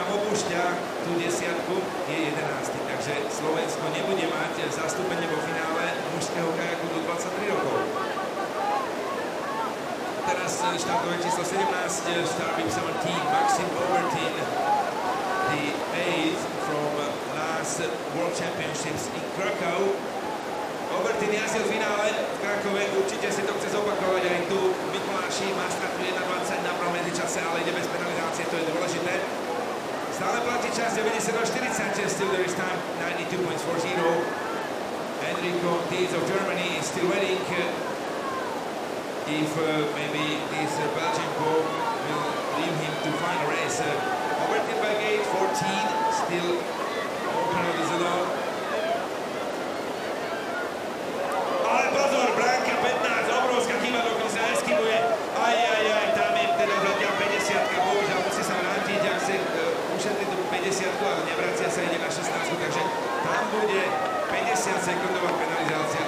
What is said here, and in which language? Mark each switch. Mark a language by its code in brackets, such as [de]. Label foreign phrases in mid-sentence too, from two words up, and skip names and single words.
[sk] púšťa tú desiatku, je 11. Takže Slovensko nebude mať zastúpenie vo finále mužského kajaku do 23 rokov. Teraz štartové číslo 17, [en] starting 17, Maxim Obertin, the 8th from last World Championships in Krakow. [sk] Obertin jazdil v finále v Krakove, určite si to chce zopakovať aj tu. Mikuláši má startu 1.20 na prvom medzičase, ale ide bez penalizácie, to je dôležité. Stále platí čas 92.40, [en] still there is time 92.40. Enrico Dietz of Germany is still waiting. If maybe this Belgian boat will leave him to find a race. Obertin by gate 14, still open on the zone. [sk] Ale pozor, bránka 15, obrovská chyba, dokonca eskivuje. Tam je teda zatiaľ 50-ka, bohužiaľ musí sa vrátiť, ak si ušetri tú 50-ku, ale nevracia sa, ide na 16-ku, takže tam bude 50-sekundová penalizácia.